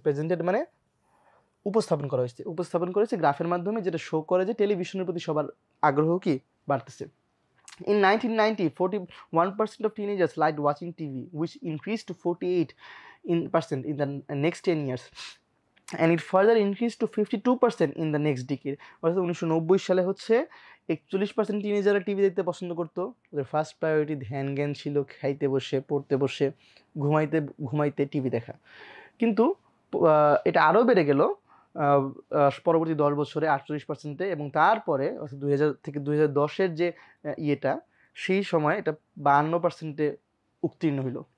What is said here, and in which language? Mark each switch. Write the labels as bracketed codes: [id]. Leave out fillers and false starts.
[bn] Presented মানে উপস্থাপন করেছে গ্রাফের মাধ্যমে, যেটা শো করে যে টেলিভিশনের প্রতি সবার আগ্রহ কি বাড়তেছে। [en] In 1990, 41% of teenagers liked watching TV, which increased to 48% in the next 10 years. And it further increased to 52% in the next decade. [bn] অর্থাৎ 1990 সালে হচ্ছে 41% টিনেজাররা টিভি দেখতে পছন্দ করতো। ওদের ফার্স্ট প্রায়োরিটি ধ্যান জ্ঞান ছিল খাইতে বসে, পড়তে বসে, ঘুমাইতে টিভি দেখা। কিন্তু এটা আরও বেড়ে গেল পরবর্তী 10 বছরে 48%-এ, এবং তারপরে অর্থাৎ 2000 থেকে 2010-এর যে ইয়েটা, সেই সময় এটা 52%-এ উত্তীর্ণ হইল।